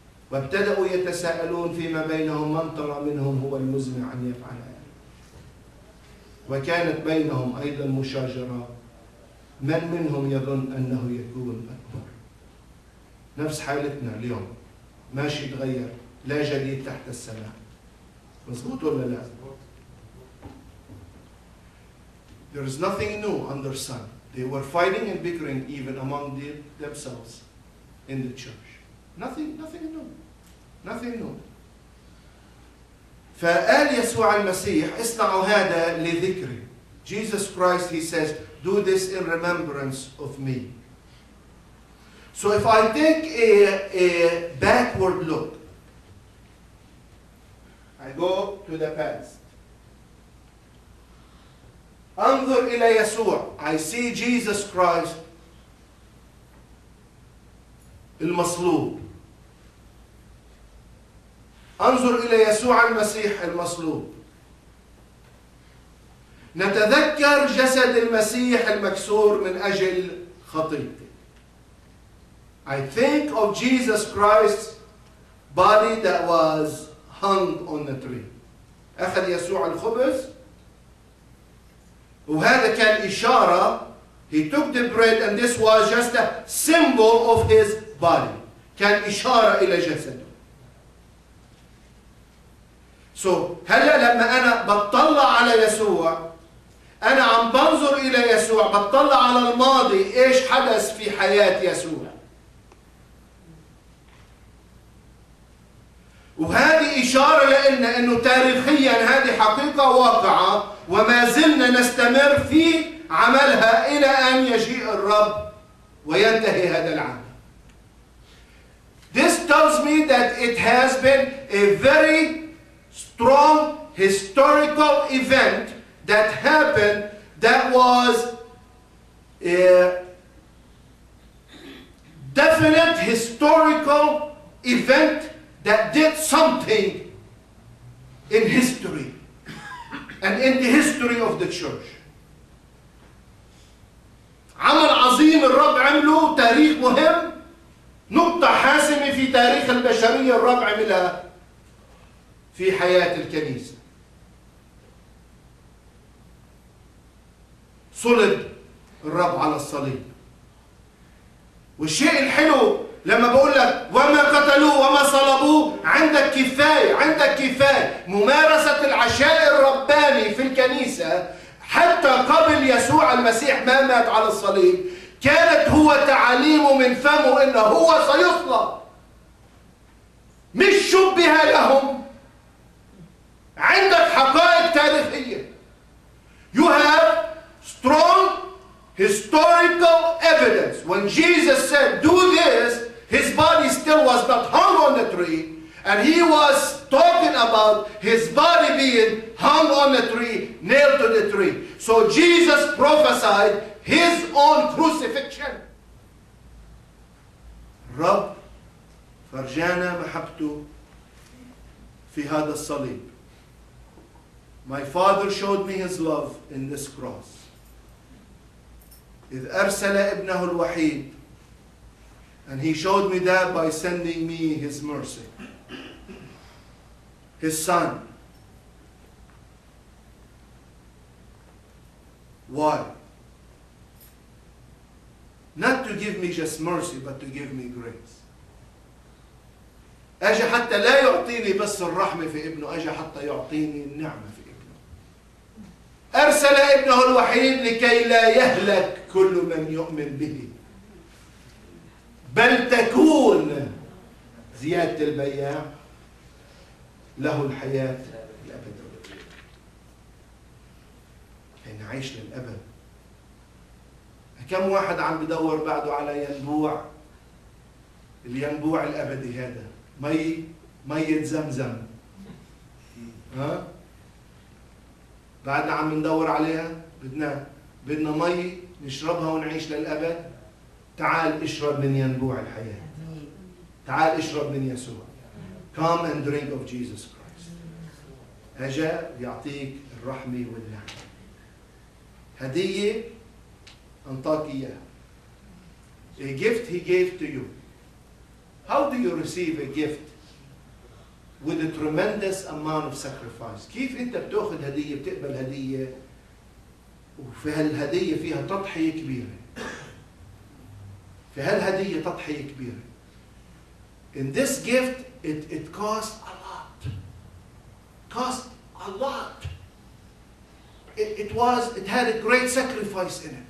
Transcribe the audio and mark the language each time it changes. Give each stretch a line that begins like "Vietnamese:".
Arabic: وابتدأوا يتساءلون فيما بينهم من ترى منهم هو المزمع أن يفعل هذا. وكانت بينهم أيضا مشاجرة من منهم يظن أنه يكون أكبر. نفس حالتنا اليوم، ماشي تغير، لا جديد تحت السماء. مظبوط ولا لا؟
English: There is nothing new under sun. They were fighting and bickering even among themselves in the church. Nothing new. Nothing new.
Arabic: فقال يسوع المسيح اصنعوا هذا لذكري.
English: Jesus Christ, he says, do this in remembrance of me. So if I take a backward look, I go to the past.
Arabic: أنظر إلى يسوع.
English: I see Jesus Christ المصلوب.
Arabic: أنظر إلى يسوع المسيح المصلوب. نتذكر جسد المسيح المكسور من أجل خطيئتي.
English: I think of Jesus Christ's body that was hung on the tree.
Arabic: أخذ يسوع الخبز وهذا كان إشارة.
English: He took the bread and this was just a symbol of his body.
Arabic: كان إشارة إلى جسده. So هلا لما أنا بطلع على يسوع أنا عم بنظر إلى يسوع، بطلع على الماضي إيش حدث في حياة يسوع. وهذه إشارة لنا أنه تاريخيا هذه حقيقة واقعة وما زلنا نستمر في عملها إلى أن يجيء الرب وينتهي هذا العالم.
English: This tells me that it has been a very strong historical event that happened that was a definite historical event that did something in history and in the history of the church.
Arabic: عمل عظيم الرب عمله، تاريخ مهم، نقطة حاسمة في تاريخ البشرية الرب عملها في حياة الكنيسة. صلب الرب على الصليب. والشيء الحلو لما بقول لك وما قتلوه وما صلبوه، عندك كفاية ممارسة العشاء الرباني في الكنيسة حتى قبل يسوع المسيح ما مات على الصليب، كانت هو تعاليمه من فمه انه هو سيصلب، مش شبه لهم. عندك حقائق تاريخية.
English: You have strong historical evidence. When Jesus said, do this, his body still was not hung on the tree, and he was talking about his body being hung on the tree, nailed to the tree. So Jesus prophesied his own crucifixion.
Arabic: الرب فرجانا محبته في هذا الصليب.
English: My Father showed me his love in this cross.
Arabic: إذ أرسل ابنه الوحيد,
English: and he showed me that by sending me his mercy. His son. Why? Not to give me just mercy, but to give me grace.
Arabic: أجا حتى لا يعطيني بس الرحمة في ابنه، أجا حتى يعطيني النعمة في ابنه. أرسل ابنه الوحيد لكي لا يهلك كل من يؤمن به، بل تكون زيادة البياع له الحياة الأبدية. يعني نعيش للأبد. كم واحد عم بدور بعده على ينبوع، الينبوع الأبدي هذا، مية زمزم. ها؟ بعدنا عم ندور عليها، بدنا مي نشربها ونعيش للأبد. تعال اشرب من ينبوع الحياة. تعال اشرب من يسوع.
English: Come and drink of Jesus Christ.
Arabic: أجا يعطيك الرحمة والنعمة. هدية أنطاك إياها.
English: A gift he gave to you. How do you receive a gift with a tremendous amount of sacrifice?
Arabic: كيف أنت بتأخذ هدية، بتقبل هدية وفي هالهدية فيها تضحية كبيرة. في هالهدية تضحية كبيرة.
English: In this gift, it cost a lot. Cost a lot. It had a great sacrifice in it.